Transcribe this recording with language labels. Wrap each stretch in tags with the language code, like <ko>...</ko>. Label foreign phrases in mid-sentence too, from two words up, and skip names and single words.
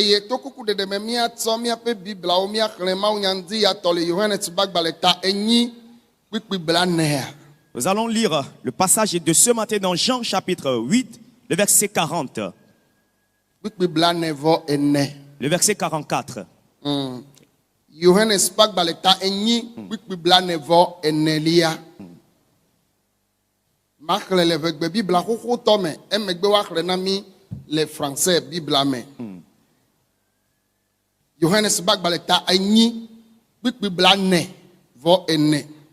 <fr>Nous allons lire le passage de ce matin dans Jean chapitre 8, le verset 40. Le verset 44.</fr> <ee>Johannes Bagbaleta enyi kpikpibla nevo enelia. Makle le vegbe Bibla koko tome emegbe wakle nami le français Bibla me. Johannes Bagbaleta enyi kpikpibla nevo ene.</ee>